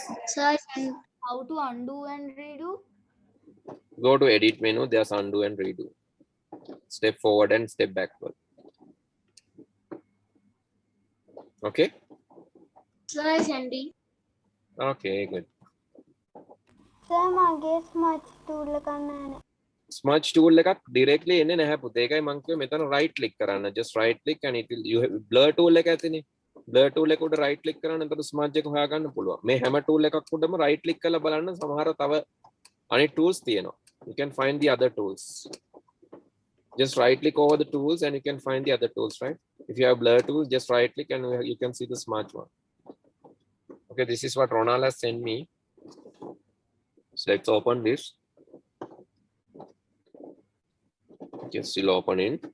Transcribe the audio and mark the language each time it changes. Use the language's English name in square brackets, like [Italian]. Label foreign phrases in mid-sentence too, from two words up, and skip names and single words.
[English] Sir, how to undo and redo? Go to edit menu, there's undo and redo. Step forward and step backward. Okay. Sir, Sandy. Okay, good. Sir, [Sinhala] මගේ smudge tool එක නැහැ. Smudge tool එකක් directly එන්නේ නැහැ පුතේ. ඒකයි මම කිව්වේ මෙතන [English] right click [Sinhala] කරන්න. [English] Just right click and it will you have blur tool [Sinhala] එක ඇතිනේ. [English] Blur tool [Sinhala] එක උඩ [English] right click [Sinhala] කරන්න එතකොට [English] smudge [Sinhala] එක හොයාගන්න පුළුවන්. මේ හැම tool එකක් උඩම [English] right click [Sinhala] කරලා බලන්න සමහර තව අනිත් tools තියෙනවා. [English] You can find the other tools. Just right click over the tools and you can find the other tools, right? If you have blur tools, just right click and you can see the smudge one. Okay, this is what Ronald has sent me. So let's open this. Just still opening.